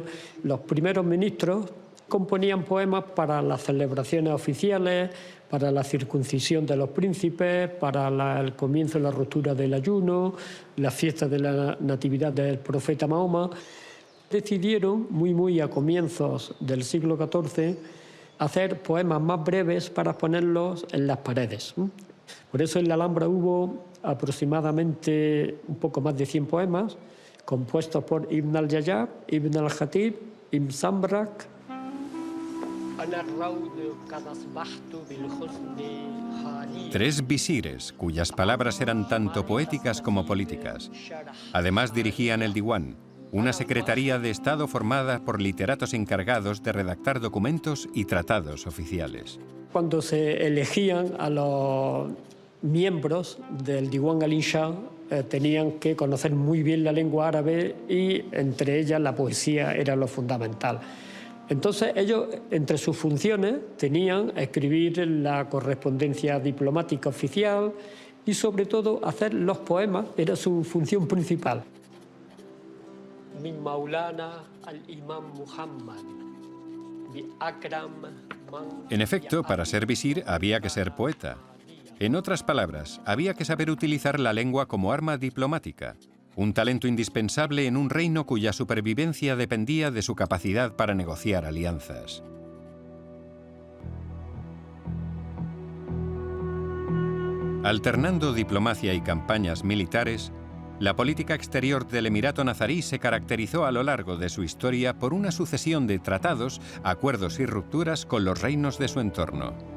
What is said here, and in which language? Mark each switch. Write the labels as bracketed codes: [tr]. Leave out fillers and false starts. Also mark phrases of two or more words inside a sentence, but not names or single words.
[es] Los primeros ministros componían poemas para las celebraciones oficiales, para la circuncisión de los príncipes, para el comienzo y la ruptura del ayuno, las fiestas de la natividad del profeta Mahoma. Decidieron, muy a comienzos del siglo XIV, hacer poemas más breves para ponerlos en las paredes. Por eso en la Alhambra hubo aproximadamente un poco más de 100 poemas, compuestos por Ibn al-Jayab, Ibn al-Khatib, Ibn Sambrak. 3 visires, cuyas palabras eran tanto poéticas como políticas. Además dirigían el Diwan, una secretaría de Estado formada por literatos encargados de redactar documentos y tratados oficiales. Cuando se elegían a los miembros del Diwan al-Insha, tenían que conocer muy bien la lengua árabe y entre ellas la poesía era lo fundamental. Entonces ellos, entre sus funciones, tenían escribir la correspondencia diplomática oficial y sobre todo hacer los poemas, era su función principal. [ar] من مولانا الإمام محمد بأكرم من... [es] En efecto, para ser visir había que ser poeta. En otras palabras, había que saber utilizar la lengua como arma diplomática, un talento indispensable en un reino cuya supervivencia dependía de su capacidad para negociar alianzas. Alternando diplomacia y campañas militares, la política exterior del Emirato nazarí se caracterizó a lo largo de su historia por una sucesión de tratados, acuerdos y rupturas con los reinos de su entorno.